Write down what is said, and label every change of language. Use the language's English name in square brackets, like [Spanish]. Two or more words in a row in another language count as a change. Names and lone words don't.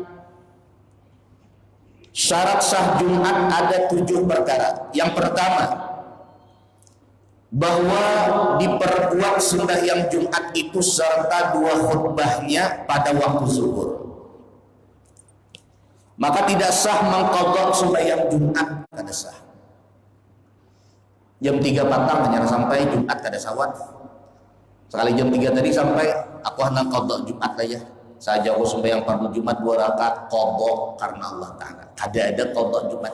[Indonesian] Syarat sah Jumat ada 7 perkara. Yang pertama, bahwa diperkuat sembahyang Jumat itu serta 2 khutbahnya pada waktu zuhur. Maka tidak sah mengqadha sembahyang Jumat, kada sah. [Banjar] Jam 3 patang hanya sampai Jumat kada sawat. [Indonesian] Sekali jam 3 tadi sampai aku hendak qadha Jumat aja. Saja aku sembahyang fardu Jumat 2 rakaat qadha karena Allah Ta'ala. [Banjar] Kada ada qadha Jumat.